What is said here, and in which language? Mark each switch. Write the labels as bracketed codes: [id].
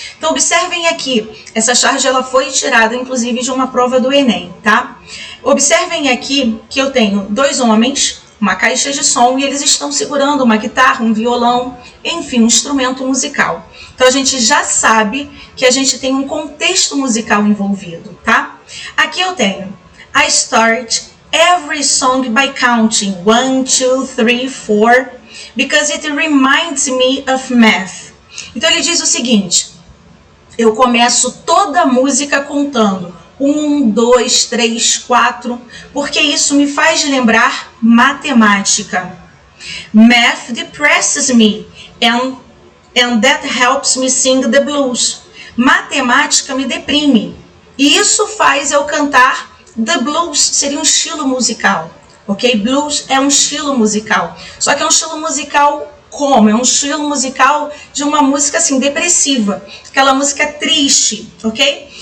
[pt] Então observem aqui, essa charge ela foi tirada inclusive de uma prova do Enem, tá? Observem aqui que eu tenho dois homens, uma caixa de som, e eles estão segurando uma guitarra, um violão, enfim, um instrumento musical. Então a gente já sabe que a gente tem um contexto musical envolvido, tá? Aqui eu tenho: [en] I start every song by counting 1, 2, 3, 4 because it reminds me of math. [pt] Então ele diz o seguinte: eu começo toda a música contando 1, 2, 3, 4, porque isso me faz lembrar matemática. [en] Math depresses me and that helps me sing the blues. [pt] Matemática me deprime e isso faz eu cantar the blues, seria um estilo musical, ok? Blues é um estilo musical, só que é um estilo musical como? É um estilo musical de uma música assim depressiva, aquela música triste, ok?